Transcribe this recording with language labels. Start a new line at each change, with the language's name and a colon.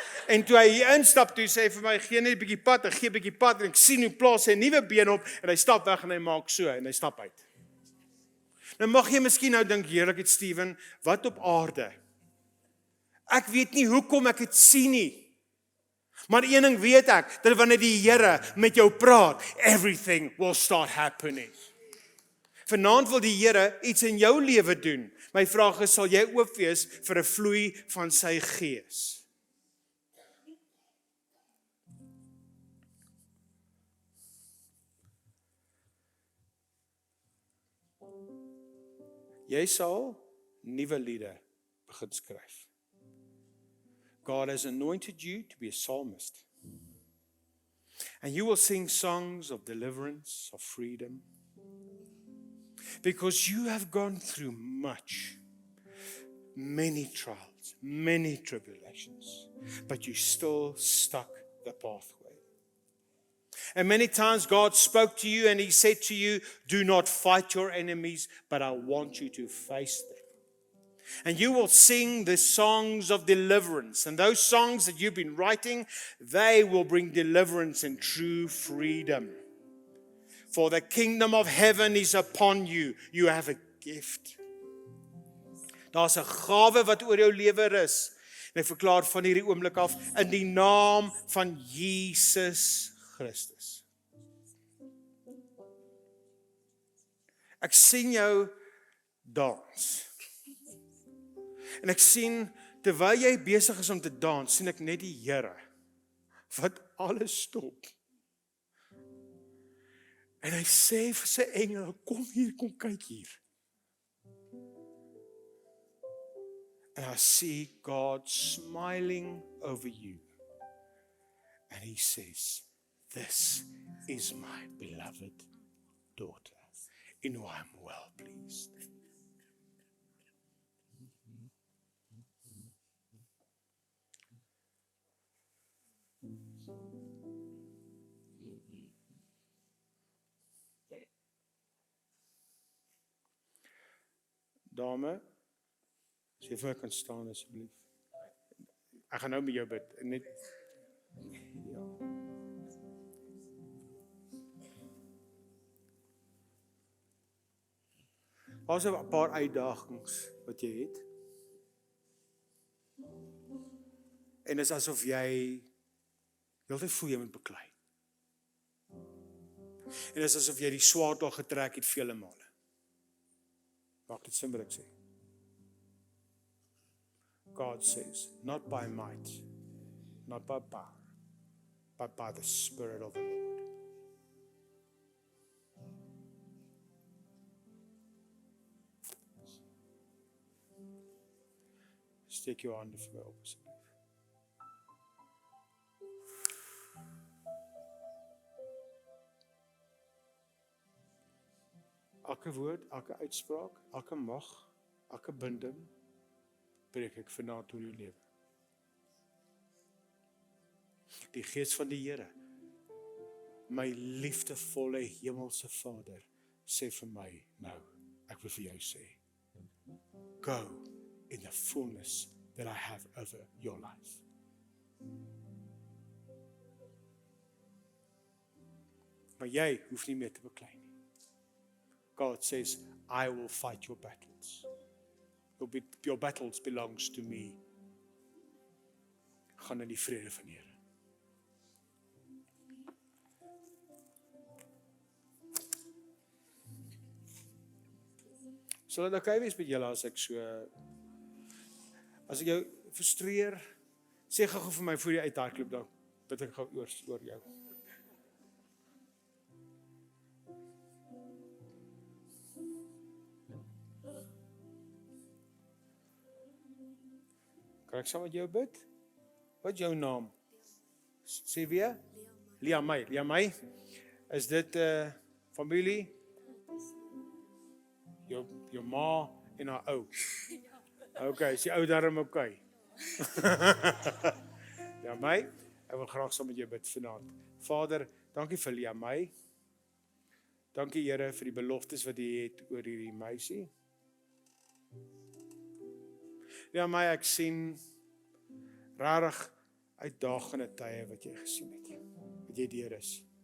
Afrikaans: En toe hy hier instap, toe sê hy vir my, gee net 'n bietjie pad, ek gee 'n bietjie pad, en ek sien hoe plaas hy 'n nuwe been op, en hy stap weg en hy maak so, en hy stap uit. Nou mag jy miskien nou dink, heerlikheid Steven, wat op aarde? Ek weet nie hoekom ek dit sien nie. Maar een ding weet ek, dat wanneer die Here met jou praat,
English: everything will start happening.
Afrikaans: Vanaand wil die Here iets in jou lewe doen. My vraag is, sal jy oop wees vir 'n vloei van sy gees? Jy sal nuwe liede begin skryf.
English: God has anointed you to be a psalmist. And you will sing songs of deliverance, of freedom. Because you have gone through many trials, many tribulations, but you still stuck the pathway. And many times God spoke to you and He said to you, do not fight your enemies, but I want you to face them. And you will sing the songs of deliverance. And those songs that you've been writing, they will bring deliverance and true freedom. For the kingdom of heaven is upon you. You have a gift.
Afrikaans: Daar's 'n gawe wat oor jou lewe is. En ek verklaar van hierdie oomblik af in die naam van Jesus Christus. Ek sien jou dans. En ek sien, terwyl jy besig is om te dans, sien ek net die Here, wat alles stop. En hy sê vir sy engele, kom hier, kom kyk hier.
English: And I see God smiling over you. And He says, this is my beloved daughter, in whom I am well pleased.
Afrikaans: Dame, as jy vir my kan staan asseblief. Ek gaan nou met jou bid. Net ja. Daar's 'n paar uitdagings wat jy het. En dit is asof jy heeltyd voel jy moet beklei. En dit is asof jy die swaard al getrek het vele male. Maak dit sin wat ek sê.
English: God says, not by might, not by power, but by the Spirit of the Lord.
Afrikaans: Steek jou hande vir my op, asseblief. elke woord, elke uitspraak, elke mag, elke binding, breek ek vanaand oor jou lewe. Die Gees van die Here, my liefdevolle hemelse Vader, sê vir my nou, ek wil vir jou sê,
English: go in the fullness that I have over your life.
Afrikaans: Maar jy hoef nie meer te beklei nie.
English: God says, I will fight your battles. Your battles belongs to me.
Afrikaans: Gaan in die vrede van die Here. Sal dit okay wees met julle as ek as ek jou frustreer, sê gou vir my voor jy uithardloop dan, bid ek gou oor jou. Kan ek saam met jou bid? Wat is jou naam? Sê weer? Liamay. Is dit familie? Jou ma en haar ou. Okay, is die ou darm okay? Liamay, ek wil graag saam met jou bid vanaand. Vader, dankie vir Liamay. Dankie Here vir die beloftes wat U het oor hierdie meisie. Liamay, ek sien rarig uitdagende tye wat jy gesien het. Wat jy deur is.